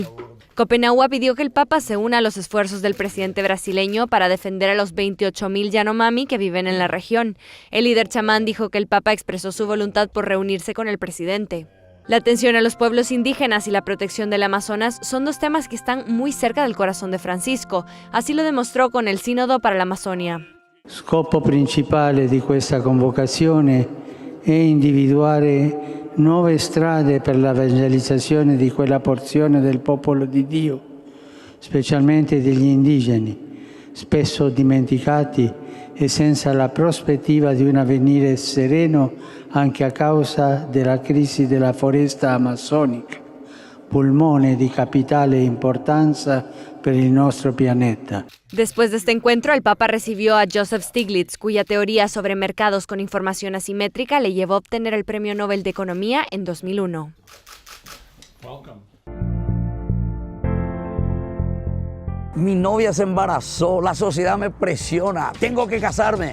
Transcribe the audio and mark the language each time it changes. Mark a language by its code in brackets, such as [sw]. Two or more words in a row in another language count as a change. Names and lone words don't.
[es] Copenaua pidió que el Papa se una a los esfuerzos del presidente brasileño para defender a los 28.000 Yanomami que viven en la región. El líder chamán dijo que el Papa expresó su voluntad por reunirse con el presidente. La atención a los pueblos indígenas y la protección del Amazonas son dos temas que están muy cerca del corazón de Francisco. Así lo demostró con el Sínodo para la Amazonia. [it] Scopo principale di questa convocazione è individuare nuove strade per l'evangelizzazione di quella porzione del popolo di Dio, specialmente degli indigeni, spesso dimenticati e senza la prospettiva di un avvenire sereno anche a causa della crisi della foresta amazzonica, pulmone di capitale importanza per il nostro pianeta. [es] Después de este encuentro, el Papa recibió a Joseph Stiglitz, cuya teoría sobre mercados con información asimétrica le llevó a obtener el Premio Nobel de Economía en 2001. Mi novia se embarazó, la sociedad me presiona, tengo que casarme.